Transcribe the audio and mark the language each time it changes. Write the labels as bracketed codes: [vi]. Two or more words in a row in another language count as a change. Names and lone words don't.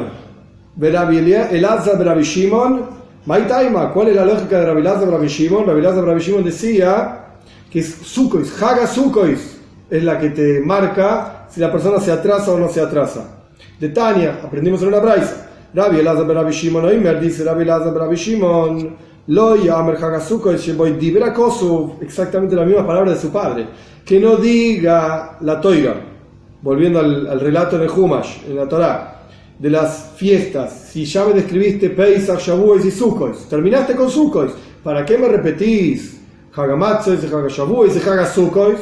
[es] Elazar Rabbi Shimon. Maitaima. ¿Cuál es la lógica de Rabbi Elazar Rabbi Shimon? Rabbi Elazar Rabbi Shimon decía que es Sukois, [he] חג סוכות, [es] es la que te marca si la persona se atrasa o no se atrasa. De Tania, aprendimos en una braisa. Rabbi Elazar Rabbi Shimon Oimer, dice Rabbi Elazar Rabbi Shimon, [he] לא יאמר חג סוכות, שבו דברה כתוב, [es] exactamente las mismas palabras de su padre. Que no diga la Toira, volviendo al relato en el Humash, en la Torá, de las fiestas. Si ya me describiste Pesach, Shavuos y Sukkot, terminaste con Sukkot, ¿para qué me repetís [he] חג המצות, חג השבועות [es] y Hagasukkot?